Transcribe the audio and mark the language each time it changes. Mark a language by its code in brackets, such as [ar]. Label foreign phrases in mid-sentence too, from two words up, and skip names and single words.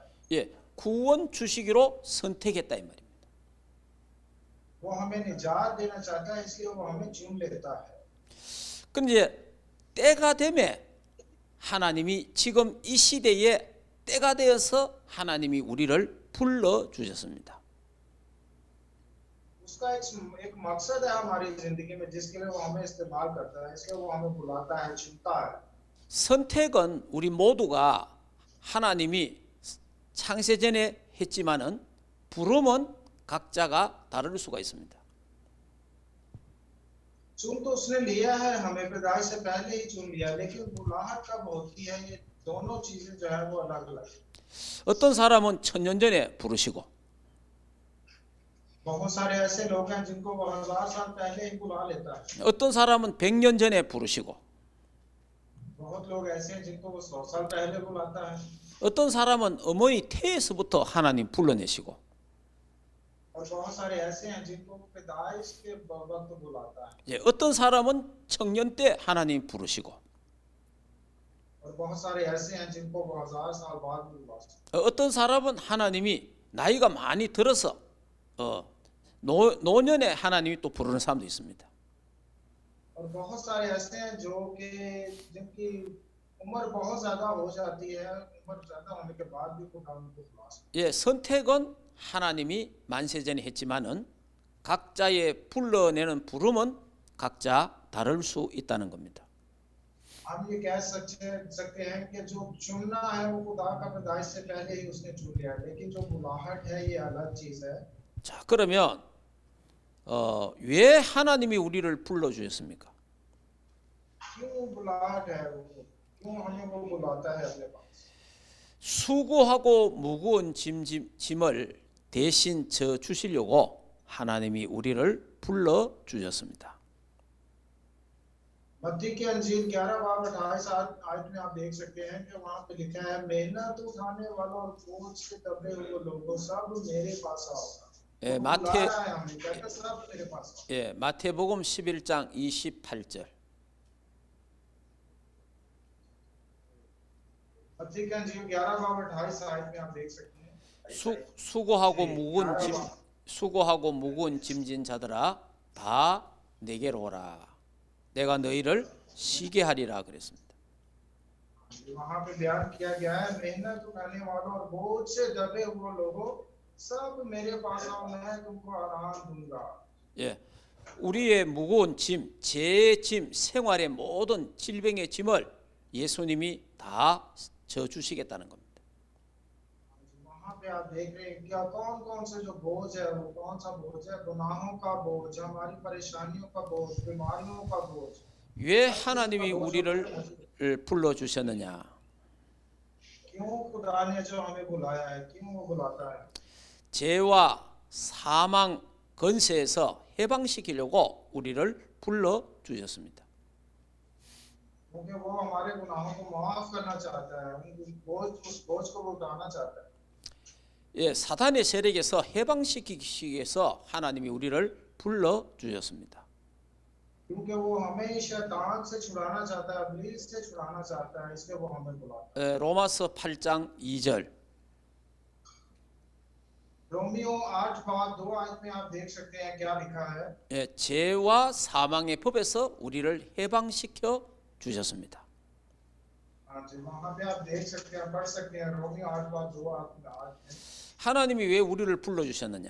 [ko] 예, 구원 주시기로 선택했다 이 말입니다. [ur] وہ ہمیں نجات دینا چاہتا ہے، اس لیے وہ ہمیں چن لیتا ہے. [ko] 근데 이제 때가 되면 하나님이 지금 이 시대에 때가 되어서 하나님이 우리를 불러 주셨습니다. [ur] اس کا ایک مقصد ہے ہماری زندگی میں، جس کے لیے وہ ہمیں استعمال کرتا ہے، اس لیے وہ ہمیں بلاتا ہے، چنتا ہے. [ko] 선택은 우리 모두가 하나님이 창세전에 했지만은 부름은 각자가 다를 수가 있습니다. [ur] چن تو اس نے لیا ہے، ہمیں پیدائش سے پہلے ہی چن لیا، لیکن بلاہٹ کب ہوتی ہے، یہ دونوں چیزیں جو ہے وہ الگ الگ. [ko] 어떤 사람은 천년 전에 부르시고 [ur] بہت سارے ایسے لوگ ہیں جن کو وہ 1000 سال پہلے ہی بلا لیتا ہے. [ko] 어떤 사람은 100년 전에 부르시고 [ur] بہت لوگ ایسے ہیں جن کو وہ 100 سال پہلے بلاتا ہے. [ko] 어떤 사람은 어머니 태에서부터 하나님 불러내시고 [ur] اور بہت سارے ایسے ہیں جن کو وہ پیدائش کے وقت بلاتا ہے. [ko] 예, 어떤 사람은 청년 때 하나님 부르시고 [ur] اور بہت سارے ایسے ہیں جن کو وہ 1000 سال بعد بلاتا ہے. [ko] 어떤 사람은 하나님이 나이가 많이 들어서 노년에 하나님이 또 부르는 사람도 있습니다. [ur] اور بہت سارے ایسے ہیں جو کہ جن کی عمر بہت زیادہ ہو جاتی ہے، عمر زیادہ ہونے کے بعد بھی خدا ان کو بلا سکتا [ko] 예, 선택은 하나님이 만세전에 했지만은 각자의 불러내는 부름은 각자 다를 수 있다는 겁니다. [ur] है। ہم یہ کہہ سکتے ہیں کہ جو چننا ہے وہ خدا کا پیدائش سے پہلے ہی اس نے چن لیا، لیکن جو بلاہٹ ہے یہ الگ چیز ہے. [ko] 자, 그러면 왜 하나님이 우리를 불러 주셨습니까? [ur] کیوں بلاہٹ ہے وہ، کیوں ہمیں وہ بلاتا ہے اپنے پاس. [ko] 수고하고 무거운 짐을 대신 져 주시려고 하나님이 우리를 불러 주셨습니다. [ur] متی کی انجیل 11 باب 28 آیت میں آپ دیکھ سکتے ہیں کہ وہاں پہ لکھا ہے، محنت اٹھانے والوں اور بوجھ سے دبے ہوئے لوگوں سب میرے پاس آؤ. [ko] 예, [ur] وہ بلا رہا ہے ہمیں، کہتا ہے سب میرے پاس آؤ. [ko] 예, 마태복음 11장 28절. [ur] متی کی انجیل 11 باب 28 آیت میں آپ دیکھ سکتے ہیں. [ko] 수고하고 무거운 짐진 자들아 다 내게로 오라. 내가 너희를 쉬게 하리라 그랬습니다. [ur] وہاں پہ بیان کیا گیا ہے، محنت اٹھانے والوں اور بوجھ سے دبے ہوئے لوگوں سب میرے پاس آؤ، میں تم کو آرام دوں گا. [ko] 예, 우리의 무거운 짐, 죄의 짐, 생활의 모든 질병의 짐을 예수님이 다 져 주시겠다는 겁니다. [ur] وہاں پہ آپ دیکھ رہے ہیں کیا کون کون سے جو بوجھ ہے، وہ کون سا بوجھ ہے، گناہوں کا بوجھ، ہماری پریشانیوں کا بوجھ، بیماریوں کا بوجھ. [ko] 왜 하나님이 우리를 불러 주셨느냐? [ur] کیوں خدا نے جو ہمیں بلایا ہے، کیوں وہ بلاتا ہے. [ko] 죄와 사망 권세에서 해방시키려고 우리를 불러 주셨습니다. [ur] کیونکہ وہ ہمارے گناہوں کو معاف کرنا چاہتا ہے، اس بوجھ کو وہ اٹھانا چاہتا ہے. [ko] 예, 사단의 세력에서 해방시키기 위해서 하나님이 우리를 불러 주셨습니다. [ur] کیونکہ وہ ہمیں شیطان سے چھڑانا چاہتا ہے، ابلیس سے چھڑانا چاہتا ہے، اس لیے وہ ہمیں بلاتا ہے. [ko] 로마서 8장 2절. [ur] رومیو رومیو 8:2 میں آپ دیکھ سکتے ہیں کیا لکھا ہے. [ko] 예, 죄와 사망의 법에서 우리를 해방시켜 주셨습니다. [ur] ہاں جی، وہاں پہ آپ دیکھ سکتے ہیں، پڑھ سکتے ہیں رومیو 8:2 میں [ko] 하나님이 왜 우리를 불러 주셨느냐?